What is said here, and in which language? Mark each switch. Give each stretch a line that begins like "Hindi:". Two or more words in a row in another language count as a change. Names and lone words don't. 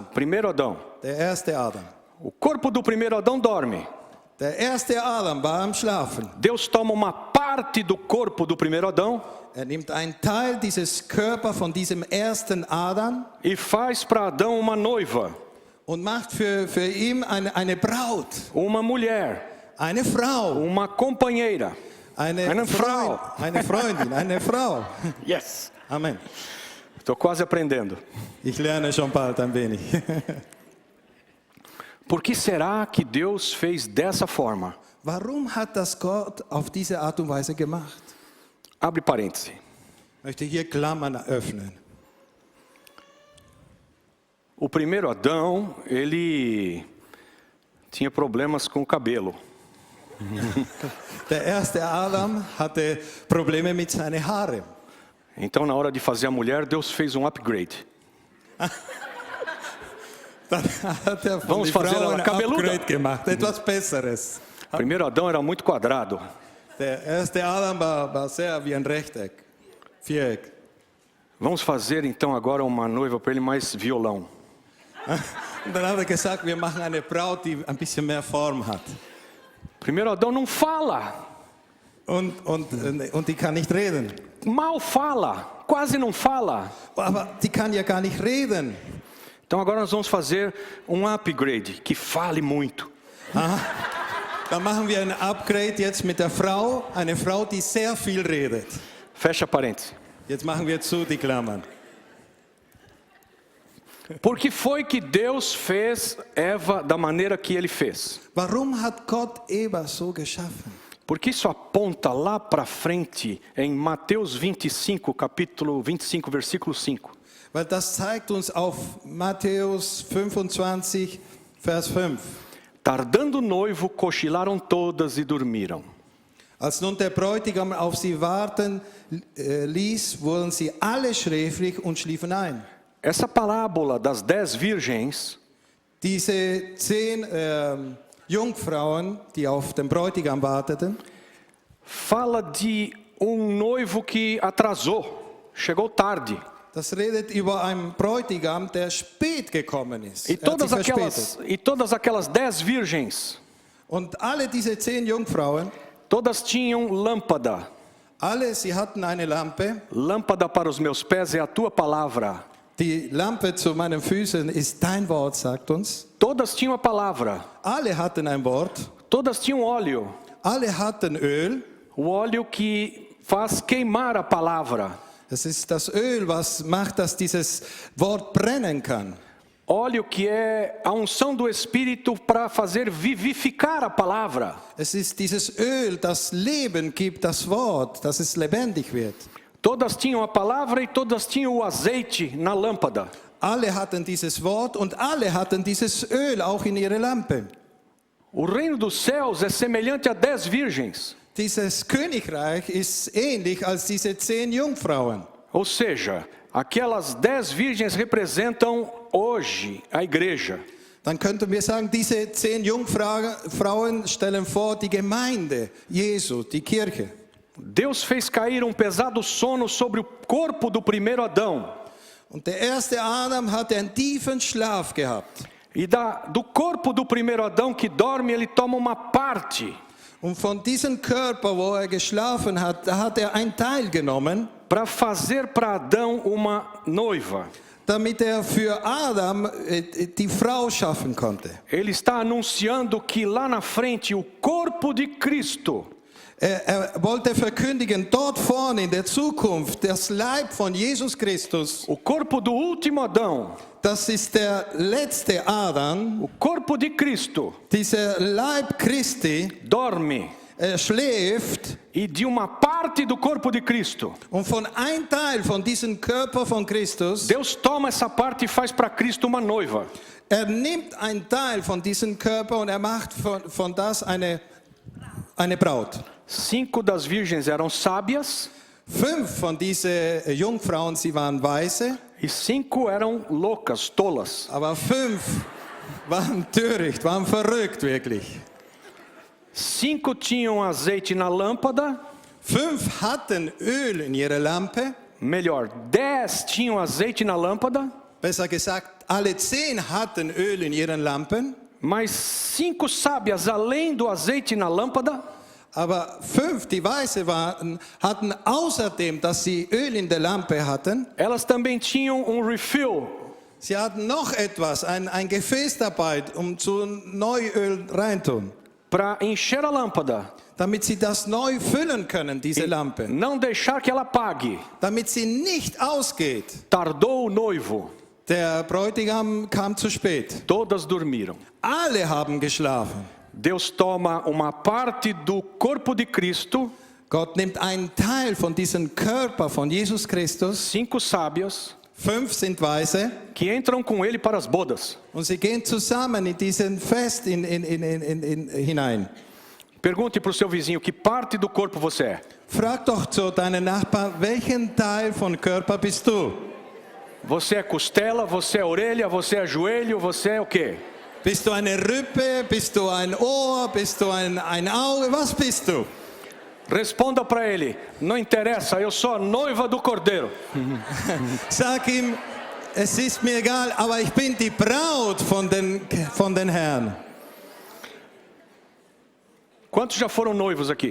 Portuguese: Primeiro Adão.
German: Der erste Adam.
Portuguese: O corpo do primeiro Adão dorme.
German: Der erste Adam war am Schlafen.
Portuguese: Deus toma uma parte do corpo do primeiro Adão
German: Nimmt einen Teil dieses Körper von diesem ersten Adam
Portuguese: e faz para Adão uma noiva,
German: und macht für ihn eine Braut,
Portuguese: uma mulher,
German: eine Frau,
Portuguese: uma companheira.
German: Eine Frau. Eine Freundin, eine Frau. Yes. Amen.
Portuguese: Estou quase aprendendo.
German: Ich lerne schon bald ein wenig.
Portuguese: Por que será que Deus fez dessa forma?
German: Warum hat das Gott auf diese Art und Weise gemacht?
Portuguese: Abre parêntese.
German: Ich möchte hier Klammern öffnen.
Portuguese: O primeiro Adão, ele tinha problemas com o cabelo.
German: Der erste Adam hatte Probleme mit seinen Haaren.
Portuguese: Então, na hora de fazer a mulher, Deus fez um upgrade.
German: Dann hat er von
Portuguese: Vamos
German: der
Portuguese: fazer
German: Frau
Portuguese: ela
German: ein
Portuguese: cabeluda.
German: Upgrade gemacht, etwas Besseres.
Portuguese: O primeiro Adão era muito quadrado.
German: Der erste Adam war sehr wie ein Rechteck, Viereck.
Portuguese: Vamos fazer então agora uma noiva para ele mais violão.
German: Und dann hat er gesagt, wir machen eine Braut, die ein bisschen mehr Form hat.
Portuguese: O primeiro Adão não fala,
German: Und die kann nicht reden.
Portuguese: mal fala, quase não fala.
German: Aber die kann ja gar nicht reden.
Portuguese: Então agora nós vamos fazer um upgrade, que fale muito.
German: Dann machen wir ein Upgrade jetzt mit der Frau, eine Frau, die sehr viel redet.
Portuguese: Fecha parênteses.
German: Jetzt machen wir zu die Klammern.
Portuguese: Por que foi que Deus fez Eva da maneira que ele fez?
German: Warum hat Gott Eva so geschaffen?
Portuguese: Porque isso aponta lá para frente em Mateus 25, capítulo 25, versículo 5.
German: Weil das zeigt uns auf Matthäus 25, Vers 5.
Portuguese: Tardando o noivo, cochilaram todas e dormiram.
German: Als nun der Bräutigam auf sie warten ließ, wurden sie alle schläfrig und schliefen ein.
Portuguese: Essa parábola das 10 virgens
German: Diese 10 Jungfrauen, die auf den Bräutigam warteten,
Portuguese: fala de noivo que atrasou, chegou tarde.
German: das redet über einen Bräutigam, der spät gekommen ist.
Portuguese: E
German: Er hat sich verspätet.
Portuguese: todas aquelas 10 virgens,
German: Und alle diese 10 Jungfrauen,
Portuguese: todas tinham lâmpada.
German: alle, sie hatten eine Lampe.
Portuguese: Lâmpada para os meus pés é a tua palavra.
German: Die Lampe zu meinen Füßen ist dein Wort, sagt uns.
Portuguese: Todas tinham a palavra.
German: Alle hatten ein Wort.
Portuguese: Todas tinham óleo.
German: Alle hatten Öl.
Portuguese: O óleo que faz queimar a palavra.
German: Das ist das Öl, was macht, dass dieses Wort brennen kann.
Portuguese: Óleo que é a unção do Espírito para fazer vivificar a palavra.
German: Es ist dieses Öl, das Leben gibt, das Wort, dass es lebendig wird.
Portuguese: Todas tinham a palavra e todas tinham o azeite na lâmpada.
German: Alle hatten dieses Wort und alle hatten dieses Öl auch in ihre Lampe.
Portuguese: O reino dos céus é semelhante a 10 virgens.
German: Dieses Königreich ist ähnlich als diese 10 Jungfrauen.
Portuguese: Ou seja, aquelas 10 virgens representam hoje a igreja.
German: Dann könnten wir sagen, diese 10 Jungfrauen stellen vor die Gemeinde Jesu, die Kirche.
Portuguese: Deus fez cair pesado sono sobre o corpo do primeiro Adão.
German: Und der erste Adam hatte einen tiefen Schlaf gehabt.
Portuguese: E do corpo do primeiro Adão que dorme, ele toma uma parte
German: Und von diesem Körper, wo geschlafen hat, da hat einen Teil genommen,
Portuguese: para fazer para Adão uma noiva.
German: damit für Adam die Frau schaffen konnte.
Portuguese: Ele está anunciando que lá na frente o corpo de Cristo
German: Wollte verkündigen, dort vorne in der Zukunft, das Leib von Jesus Christus,
Portuguese: o corpo do último Adão,
German: das ist der letzte Adam,
Portuguese: o corpo de Cristo,
German: dieser Leib Christi,
Portuguese: dorme.
German: Schläft.
Portuguese: E de uma parte do corpo de Cristo,
German: Und von einem Teil von diesem Körper von Christus,
Portuguese: Deus toma essa parte e faz para Cristo uma noiva.
German: nimmt einen Teil von diesem Körper und macht von das eine Braut.
Portuguese: 5 das virgens eram sábias
German: 5 von diesen Jungfrauen, sie waren weise,
Portuguese: e 5 eram loucas, tolas.
German: aber 5 waren töricht, waren verrückt wirklich.
Portuguese: 5 tinham azeite na lâmpada,
German: 5 hatten Öl in ihrer Lampe,
Portuguese: melhor, 10 tinham azeite na lâmpada,
German: besser gesagt, alle 10 hatten Öl in ihren Lampen,
Portuguese: Mas 5 sábias, além do azeite na lâmpada,
German: Aber 5, die weise waren, hatten außerdem, dass sie Öl in der Lampe hatten,
Portuguese: elas também tinham refill.
German: sie hatten noch etwas, ein Gefäß dabei, um zu Neuöl reintun,
Portuguese: Para encher a lâmpada,
German: damit sie das neu füllen können, diese Lampe,
Portuguese: não deixar que ela apague.
German: damit sie nicht ausgeht.
Portuguese: Tardou o noivo,
German: Der Bräutigam kam zu spät.
Portuguese: todas dormiram.
German: Alle haben geschlafen.
Portuguese: Deus toma uma parte do corpo de Cristo,
German: Gott nimmt einen Teil von diesem Körper von Jesus Christus,
Portuguese: 5 sábias,
German: 5 sind Weise,
Portuguese: que entram com ele para as bodas.
German: und sie gehen zusammen in diesen Fest hinein.
Portuguese: Pergunte para o seu vizinho que parte do corpo você é.
German: Frag doch zu deinen Nachbarn, welchen Teil von Körper bist du?
Portuguese: Você é costela, você é orelha, você é joelho, você é o quê?
German: Bist du eine Rippe, bist du ein Ohr, bist du ein Auge, was bist du?
Portuguese: Responda para ele, não interessa, eu sou a noiva do cordeiro.
German: Sag ihm, es ist mir egal, aber ich bin die Braut von den Herrn.
Portuguese: Quantos já foram noivos aqui?